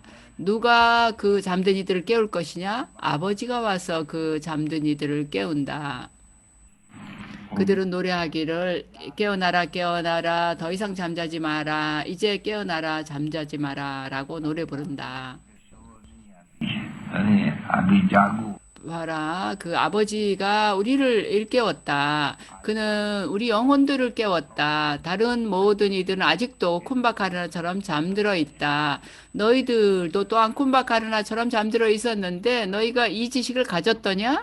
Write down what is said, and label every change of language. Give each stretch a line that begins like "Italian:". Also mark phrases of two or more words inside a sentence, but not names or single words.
Korean: 누가 그 잠든 이들을 깨울 것이냐? 아버지가 와서 그 잠든 이들을 깨운다. 그들은 노래하기를 깨어나라 깨어나라 더 이상 잠자지 마라 이제 깨어나라 잠자지 마라 라고 노래 부른다.
Hindi: अरे अभी जागो
Korean: 봐라, 그 아버지가 우리를 일깨웠다. 그는 우리 영혼들을 깨웠다. 다른 모든 이들은 아직도 쿤바카르나처럼 잠들어 있다. 너희들도 또한 쿤바카르나처럼 잠들어 있었는데 너희가 이 지식을 가졌더냐?